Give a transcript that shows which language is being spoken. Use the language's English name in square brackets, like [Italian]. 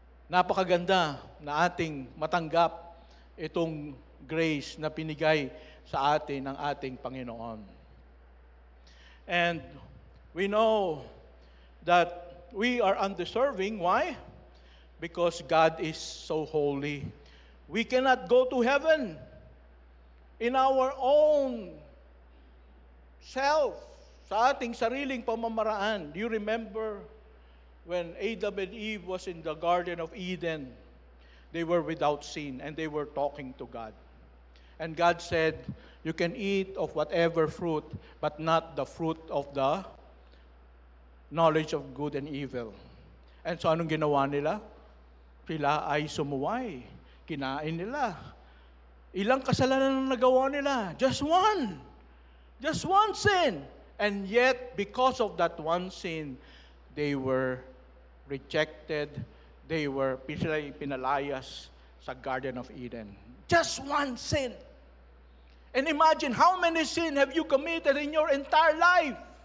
[Filipino] Napakaganda na ating matanggap itong grace na pinigay sa atin ng ating Panginoon. [English] And we know that we are undeserving. Why? Because God is so holy. We cannot go to heaven in our own self, [Filipino] sa ating sariling pamamaraan. [English] Do you remember when Adam and Eve was in the Garden of Eden? They were without sin and they were talking to God. And God said, you can eat of whatever fruit, but not the fruit of the knowledge of good and evil. And so [Filipino] anong ginawa nila? Sila ay sumuway. Kinain nila. Ilang kasalanan ang nagawa nila? [English] Just one. Just one sin. And yet, because of that one sin, they were rejected. They were [Filipino] pinalayas sa [English] Garden of Eden. Just one sin. And imagine, how many sin have you committed in your entire life?